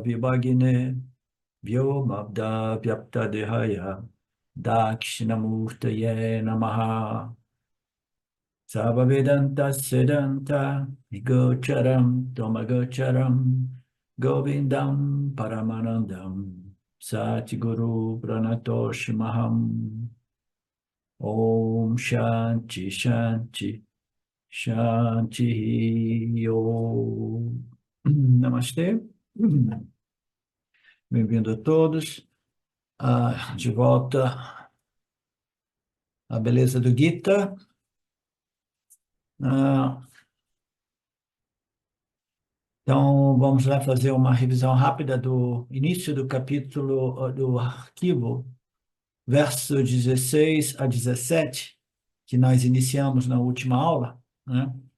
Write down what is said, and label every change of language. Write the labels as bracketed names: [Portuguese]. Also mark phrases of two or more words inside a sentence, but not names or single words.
[Sanskrit] Vibhagine Vyomabda Vyapta Dehaya Dakshinamurtaye Namaha Sabhavedanta Siddhanta Gocharam Tomagocharam Govindam Paramanandam Satguru Pranatosh Maham Om Shanti Shanti Shanti Om Namastê. [Portuguese] Bem-vindo a todos. De volta à beleza do Gita. Então, vamos lá fazer uma revisão rápida do início do capítulo, do arquivo, verso 16 a 17, que nós iniciamos na última aula, né?